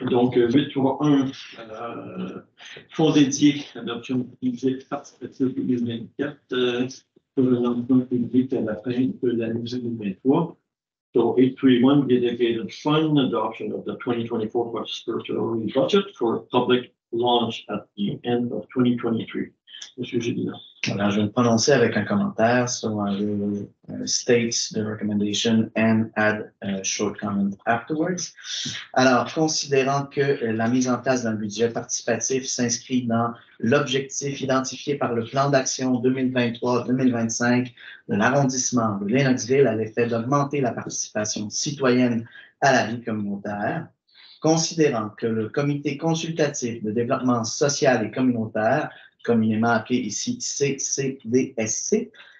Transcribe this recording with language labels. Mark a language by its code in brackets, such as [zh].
[fr] Donc, 831, fonds dédié à l'adoption du budget participatif 2024 pour le lancement public à la fin de l'année 2023. [en] So 831, dedicated fund, adoption of the 2024 participatory budget for public launch at the end of 2023. [fr] Monsieur Gélinas. Voilà, je vais le prononcer avec un commentaire. [en] So I will state the recommendation and add a short comment afterwards. [fr] Alors, considérant que la mise en place d'un budget participatif s'inscrit dans l'objectif identifié par le plan d'action 2023-2025 de l'arrondissement de Lennoxville à l'effet d'augmenter la participation citoyenne à la vie communautaire, considérant que le Comité consultatif de développement social et communautaire, communément appelé ici CCDSC,